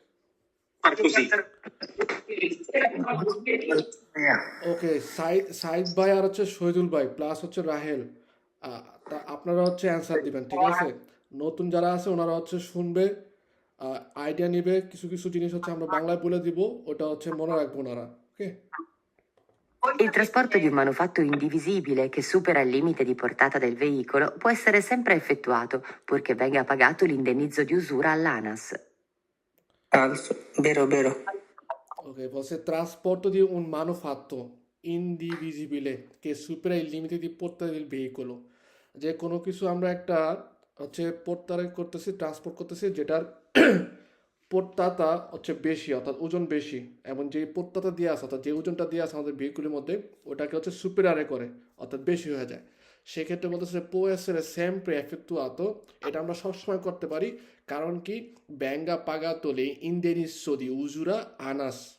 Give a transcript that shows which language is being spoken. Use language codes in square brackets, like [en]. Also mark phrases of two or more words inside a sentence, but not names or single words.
[bn] ওকে, সাইদ ভাই আর হচ্ছে শহীদুল ভাই প্লাস হচ্ছে রাহেল, তা আপনারা হচ্ছে অ্যান্সার দিবেন, ঠিক আছে? নতুন যারা আছে ওনারা হচ্ছে শুনবে, আইডিয়া নিবে, কিছু কিছু জিনিস হচ্ছে আমরা বাংলায় বলে দিব, ওটা হচ্ছে মনে রাখবো ওনারা। ওকে, [it] Il trasporto di un manufatto indivisibile che supera il limite di portata del veicolo può essere sempre effettuato, purché venga pagato l'indennizzo di usura all'ANAS. Falso, vero. [bn] ওকে, বলছে [it] trasporto di un manufatto indivisibile che supera il limite di portata del veicolo, [bn] যে কোনো কিছু আমরা একটা হচ্ছে পোর্টারে করতেছি, ট্রান্সপোর্ট করতেছি, যেটার পোর্টাতা হচ্ছে বেশি, অর্থাৎ ওজন বেশি, এবং যে পোর্টাতা দিয়ে আছে অর্থাৎ যে ওজনটা দিয়ে আছে আমাদের ভেহিকুলের মধ্যে, ওটাকে হচ্ছে সুপেরারে করে, অর্থাৎ বেশি হয়ে যায়। সেক্ষেত্রে বলতেছে [it] può essere sempre effettuato, [bn] এটা আমরা সবসময় করতে পারি, কারণ কি [it] venga pagato l'indennizzo di usura ANAS.